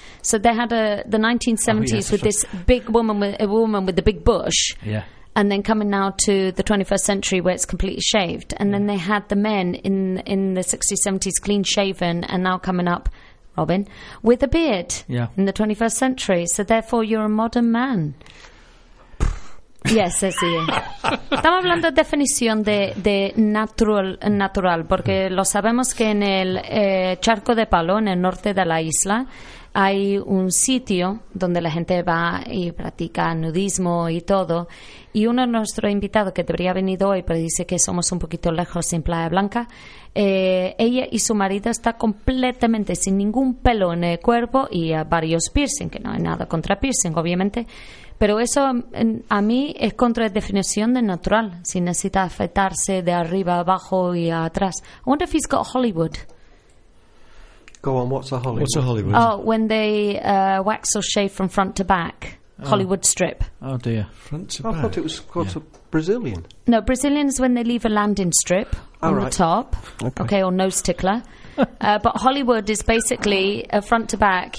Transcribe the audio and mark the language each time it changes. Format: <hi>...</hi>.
<en>So they had the 1970s this big woman with the big bush. Yeah. And then coming now to the 21st century where it's completely shaved. And then they had the men in the 60s, 70s clean shaven and now coming up, Robin, with a beard in the 21st century. So therefore, you're a modern man. Yes, sí.</en> <es>Estamos hablando de definición de natural, porque lo sabemos que en el charco de palo, en el norte de la isla, hay un sitio donde la gente va y practica nudismo y todo. Y uno de nuestros invitados, que debería haber venido hoy, pero dice que somos un poquito lejos en Playa Blanca, ella y su marido está completamente sin ningún pelo en el cuerpo y varios piercing, que no hay nada contra piercing, obviamente. Pero eso a mí es contra la definición de natural, si necesita afeitarse de arriba, abajo y atrás.</es> <en>I wonder if he's got Hollywood. Go on, what's a Hollywood? What's a Hollywood? Oh, when they wax or shave from front to back. Oh. Hollywood strip. Oh, dear. Front to back. I thought it was called a Brazilian. No, Brazilian is when they leave a landing strip the top. Okay. Or nose tickler. But Hollywood is basically a front to back.</en>